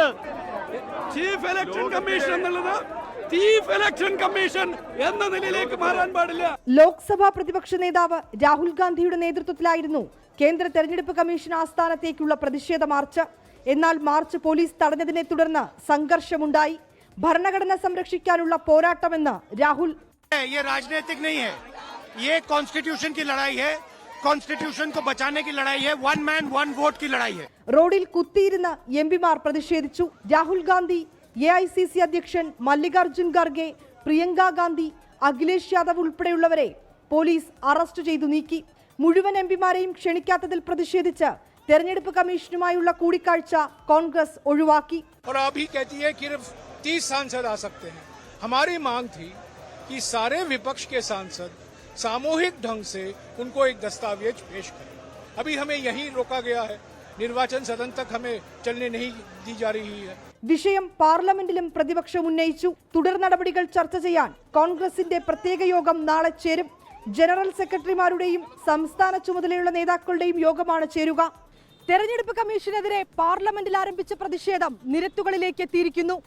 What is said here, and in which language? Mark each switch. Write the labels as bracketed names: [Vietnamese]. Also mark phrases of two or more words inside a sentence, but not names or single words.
[English] chief election commission [Malayalam] എന്നുള്ളത് [English] chief election commission [Malayalam] എന്ന നിലയിലേക്ക് മാറാൻ പാടില്ല. ലോക്സഭാ പ്രതിപക്ഷ നേതാവ് രാഹുൽ ഗാന്ധിയുടെ നേതൃത്വത്തിലായിരുന്നു കേന്ദ്ര തെരഞ്ഞെടുപ്പ് കമ്മീഷൻ ആസ്ഥാനത്തേക്കുള്ള പ്രതിഷേധ മാർച്ച്. എന്നാൽ മാർച്ച് പോലീസ് തടഞ്ഞതിനെ തുടർന്ന് സംഘർഷമുണ്ടായി. ഭരണഘടന സംരക്ഷിക്കാനുള്ള പോരാട്ടമെന്ന് രാഹുൽ. [Hindi] ये राजनीतिक नहीं है, ये कॉन्स्टिट्यूशन की लड़ाई है, कॉन्स्टिट्यूशन को बचाने की लड़ाई है, [English] one man one vote [Hindi] की लड़ाई है. [Malayalam] റോഡിൽ കുത്തിയിരുന്ന് MP-മാർ പ്രതിഷേധിച്ചു. രാഹുൽ ഗാന്ധി, AICC അധ്യക്ഷൻ മല്ലികാർജുൻ ഖാർഗെ, പ്രിയങ്ക ഗാന്ധി, അഖിലേഷ് യാദവ് ഉൾപ്പെടെയുള്ളവരെ പോലീസ് അറസ്റ്റ് ചെയ്തു നീക്കി. മുഴുവൻ MP-മാരെയും ക്ഷണിക്കാത്തതിൽ പ്രതിഷേധിച്ച് തെരഞ്ഞെടുപ്പ് കമ്മീഷനുമായുള്ള കൂടിക്കാഴ്ച കോൺഗ്രസ് ഒഴിവാക്കി. [Hindi] और अभी कहती है कि 30 सांसद आ सकते हैं. हमारी मांग थी कि सारे विपक्ष के सांसद सामूहिक ढंग से उनको एक दस्तावेज पेश करें. अभी हमें यहीं रोका गया है. निर्वाचन सदन तक हमें चलने नहीं दी जा रही है. [Malayalam] വിഷയം പാർലമെന്റിലും പ്രതിപക്ഷം ഉന്നയിച്ചു. തുടർ നടപടികൾ ചർച്ച ചെയ്യാൻ കോൺഗ്രസിന്റെ പ്രത്യേക യോഗം നാളെ ചേരും. ജനറൽ സെക്രട്ടറിമാരുടെയും സംസ്ഥാന ചുമതലയുള്ള നേതാക്കളുടെയും യോഗമാണ് ചേരുക. തെരഞ്ഞെടുപ്പ് കമ്മീഷനെതിരെ പാർലമെന്റിൽ ആരംഭിച്ച പ്രതിഷേധം നിരത്തുകളിലേക്ക് എത്തിയിരിക്കുന്നു.